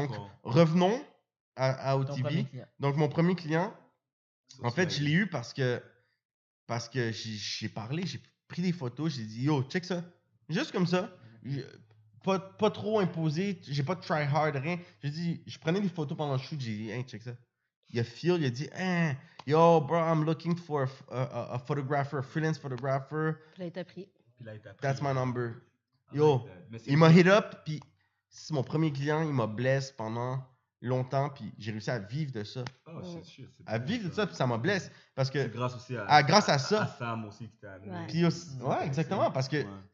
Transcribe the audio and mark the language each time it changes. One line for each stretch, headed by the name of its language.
French: Donc, revenons à OTB. Donc, mon premier client, en fait, je l'ai eu parce que j'ai parlé, j'ai pris des photos, j'ai dit, yo, check ça. Juste comme ça. Pas trop imposé, j'ai pas de try hard, rien. J'ai dit, je prenais des photos pendant le shoot, j'ai dit, hey, check ça. Il a a dit,
English: hey, yo, bro, I'm looking for a photographer, a freelance photographer.
French: Puis là, il t'a pris.
English: That's my number.
French: Yo, il m'a hit up, puis c'est mon premier client, il m'a blessé pendant longtemps, puis j'ai réussi à vivre de ça. À vivre de ça, puis ça m'a blessé. Parce que. Grâce aussi grâce à ça. À Sam aussi qui t'a amené. Puis ouais, exactement, parce que.